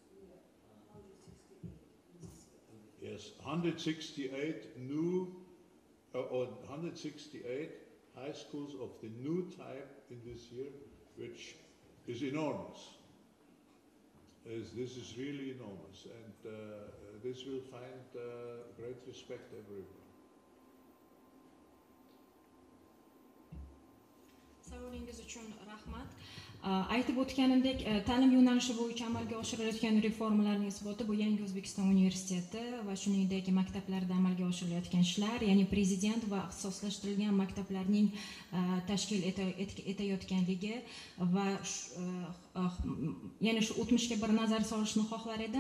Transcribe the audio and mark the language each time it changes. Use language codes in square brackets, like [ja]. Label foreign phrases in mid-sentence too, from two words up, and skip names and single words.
[en] Yes, 168 new, or 168 high schools of the new type in this year, which is enormous. This is really enormous, and this will find great respect everywhere. [uz] Savolingiz uchun rahmat. Aytib o'tganimdek, ta'lim yo'nalishi bo'yicha amalga oshirilayotgan reformalarning isboti bu Yangi O'zbekiston Universiteti va shuningdek maktablarda amalga oshirilayotgan ishlar, ya'ni prezident va ixtisoslashtirilgan maktablarning tashkil etayotganligi va yana shu o'tmishga bir nazar solishni xohlar edim.